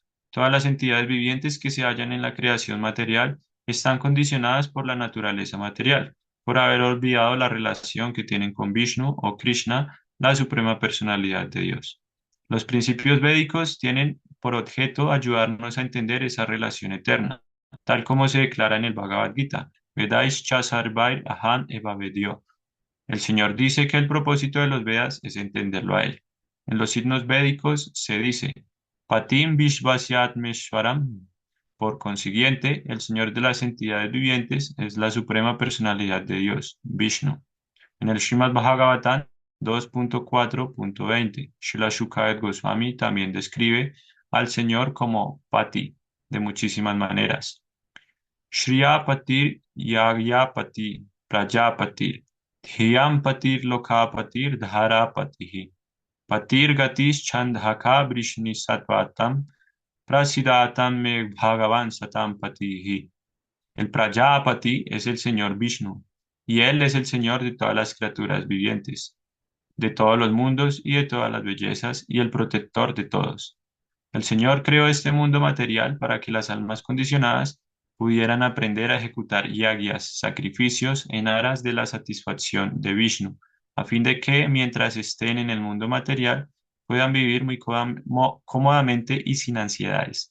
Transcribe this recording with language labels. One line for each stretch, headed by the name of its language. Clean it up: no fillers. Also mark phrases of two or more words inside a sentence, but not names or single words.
Spanish: Todas las entidades vivientes que se hallan en la creación material están condicionadas por la naturaleza material, por haber olvidado la relación que tienen con Vishnu o Krishna, la suprema personalidad de Dios. Los principios védicos tienen por objeto ayudarnos a entender esa relación eterna, tal como se declara en el Bhagavad Gita.
Sanskrit: Vedaischa sarvair aham eva vedyo.
Spanish: El Señor dice que el propósito de los Vedas es entenderlo a Él. En los signos védicos se dice,
Sanskrit: Patim Vishvasyatmeshwaram.
Spanish: Por consiguiente, el Señor de las entidades vivientes es la suprema personalidad de Dios, Vishnu. En el Srimad Bhagavatam 2.4.20, Srila Shukadeva Goswami también describe al Señor como Pati de muchísimas maneras.
Sanskrit: Shriyapatir, Yagyapatir, Prajapatir, Dhiyampatir, Lokapatir, Dharapatihi, Patir Gatis Chandhaka Brishni Satvatam, Prasidatam Me Bhagavan Satam Patihi.
Spanish: El Prajapati es el Señor Vishnu, y Él es el Señor de todas las criaturas vivientes, de todos los mundos y de todas las bellezas, y el protector de todos. El Señor creó este mundo material para que las almas condicionadas pudieran aprender a ejecutar yagyas, sacrificios en aras de la satisfacción de Vishnu, a fin de que mientras estén en el mundo material puedan vivir muy cómodamente y sin ansiedades.